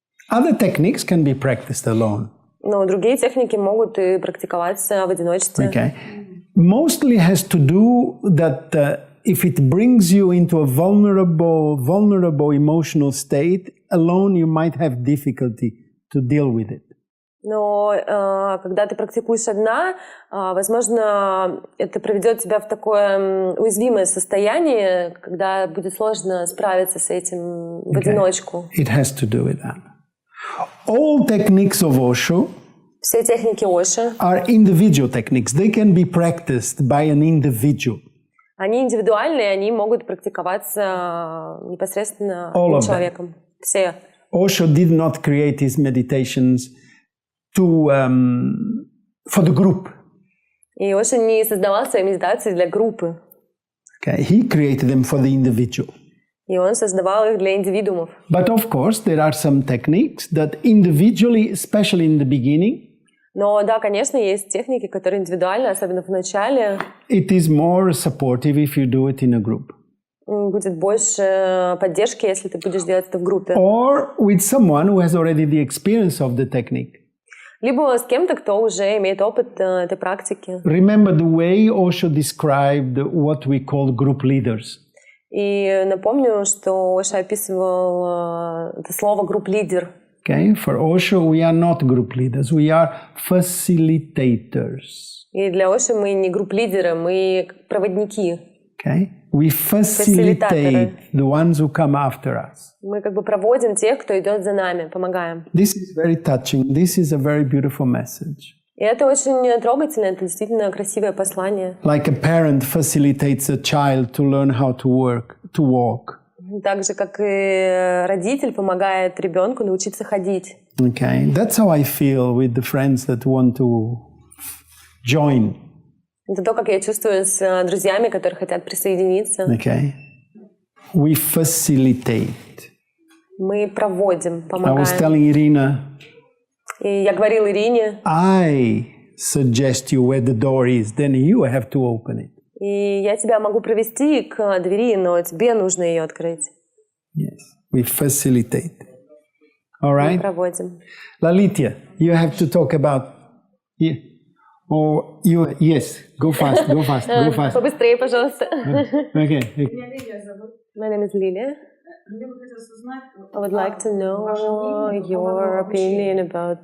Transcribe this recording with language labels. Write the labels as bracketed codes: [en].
[en] Other techniques can be practiced alone. [ru] Но другие техники могут и практиковаться в одиночестве. [en] Okay? Mostly has to do that if it brings you into a vulnerable emotional state, alone you might have difficulty to deal with it. [ru] Но когда ты практикуешь одна, возможно, это приведет тебя в такое уязвимое состояние, когда будет сложно справиться с этим в одиночку. [en] It has to do with that. All techniques of Osho [ru] Все техники Оши, [en] are individual techniques. They can be practiced by an individual. [ru] они индивидуальные, они могут практиковаться непосредственно [en] All of them. [ru] человеком. Все. [en] Osho did not create his meditations for the group. [ru] И Оши не создавал свои медитации для группы. [en] Okay? He created them for the individual. [ru] И он создавал их для индивидуумов. [en] But of course, there are some techniques that individually, especially in the beginning, [ru] Но да, конечно, есть техники, которые индивидуальны, особенно в начале. [en] it is more supportive if you do it in a group. [ru] Будет больше поддержки, если ты будешь делать это в группе. [en] Or with someone who has already the experience of the technique. [ru] Либо с кем-то, кто уже имеет опыт этой практики. [en] Remember the way Osho described what we call group leaders. [ru] И напомню, что Оша описывал это слово «групп-лидер». [en] Okay, for Osho, we are not group leaders, we are facilitators. [ru] И для Оши мы не групп-лидеры, мы проводники. [en] Okay, we facilitate the ones who come after us. [ru] Мы как бы проводим тех, кто идет за нами, помогаем. [en] This is very touching. This is a very beautiful message. [ru] И это очень трогательно, это действительно красивое послание. [en] Like a parent facilitates a child to learn how to walk. [ru] Так же, как и родитель помогает ребенку научиться ходить. [en] Okay, that's how I feel with the friends that want to join. [ru] Это то, как я чувствую с друзьями, которые хотят присоединиться. [en] Okay, we facilitate. [ru] Мы проводим, [en] I [ru] помогаем. [en] was telling Irina, [ru] И я говорила Ирине, [en] I suggest you where the door is, then you have to open it. [ru] и я тебя могу провести к двери, но тебе нужно ее открыть. [en] Yes, we facilitate. All [ru] Мы [en] right? [ru] проводим. [en] Lalitya, you have to talk about... Yeah. Or you... Yes, go fast, go fast, go fast. [ru] Побыстрее, пожалуйста. [en] Okay. [ru] Меня Лилия зовут. [en] My name is Lilia. [ru] Мне бы хотелось узнать... [en] I would like to know your opinion about